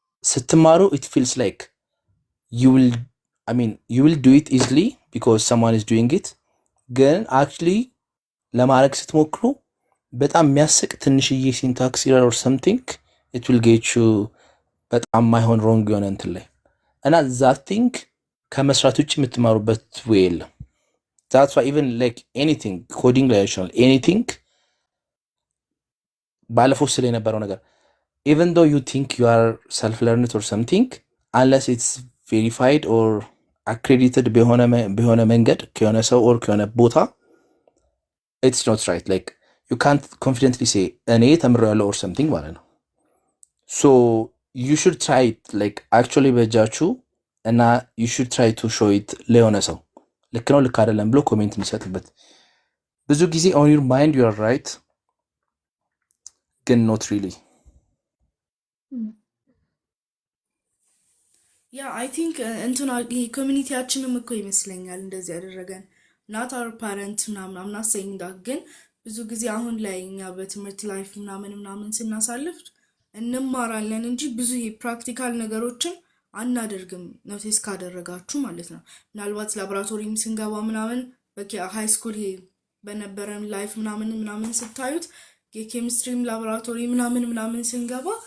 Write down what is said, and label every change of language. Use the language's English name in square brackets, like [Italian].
[Amharic] ስትማሩ [English] it feels like you will do it easily because someone is doing it። [Amharic] ግን [English] actually [Amharic] ለማድረግ ስትሞክሩ በጣም የሚያስቅ ትንሽዬ [English] ሲንታክስ ኤረር or something it will get you [Amharic] በጣም ማይሆን [English] ሮንግ [Amharic] የሆነ እንትን ላይ እና [English] that thing [Amharic] ከመስራት ውጭ የምትማሩበት ወይ የለም። [English] that's why even like anything coding [Amharic] ላይ ይችላል [English] anything [Amharic] ባለፈው ስለ የነበረው ነገር [English] even though you think you are self learned or something unless it's verified or accredited [Amharic] በሆነ መንገድ ከሆነ ሰው [English] or [Amharic] ከሆነ ቦታ [English] it's not right. like you can't confidently say [Amharic] እኔ ተምሬያለሁ [English] or something [Amharic] ማለት ነው። [English] so you should try it like actually [Amharic] በእጃችሁ እና [English] you should try to show it [Amharic] ለሆነ ሰው ልክ ነው ልክ አይደለም ብሎ ኮሜንት እንዲሰጥበት። ብዙ ጊዜ [English] on your mind you are right [Amharic] ግን [English] not really [Amharic] ያ [English] አይ ቲንክ [Amharic] እንትና ይሄ ኮሚኒቲያችንም እኮ ይመስለኛል እንደዚህ ያደረገን ናት [English] አወር ፓረንት [Amharic] ምናምን አምና [English] saying that [Amharic] ግን ብዙ ጊዜ አሁን ላይ እኛ በትምህርት ላይፍ ምናምን ስናሳልፍ እንማራለን እንጂ ብዙ ይሄ ፕራክቲካል ነገሮችን አናደርግም። ኖቲስ ካደረጋችሁ ማለት ነው። ምናልባት ላቦራቶሪም ስንገባ ምናምን ሃይ ስኩል ይሄ በነበረን ላይፍ ምናምን ስታዩት የኬሚስትሪም ላቦራቶሪ ምናምን ስንገባ